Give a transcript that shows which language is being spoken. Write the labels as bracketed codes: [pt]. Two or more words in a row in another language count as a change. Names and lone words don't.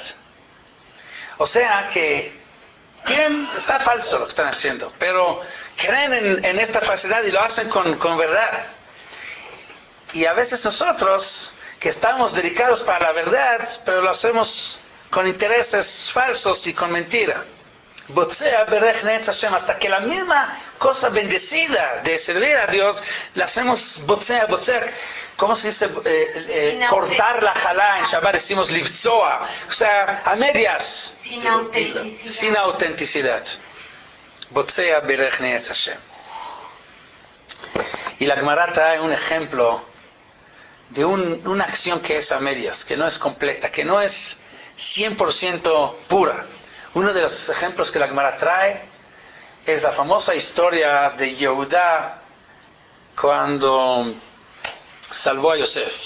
[es] O sea que está falso lo que están haciendo, pero creen en esta falsedad y lo hacen con verdad. Y a veces nosotros, que estamos dedicados para la verdad, pero lo hacemos con intereses falsos y con mentira. [he] בוצע ברך נאץ ה, [es] hasta que la misma cosa bendecida de servir a Dios, la hacemos botzea. ¿Cómo se dice? Cortar la jalá, en Shabbat decimos livtzoa, o sea, a medias. Sin autenticidad. [he] בוצע ברך נאץ ה. [es] Y la Gemara trae un ejemplo de una acción que es a medias, que no es completa, que no es 100% pura. Uno de los ejemplos que la Gemara trae es la famosa historia de Yehudá cuando salvó a Yosef.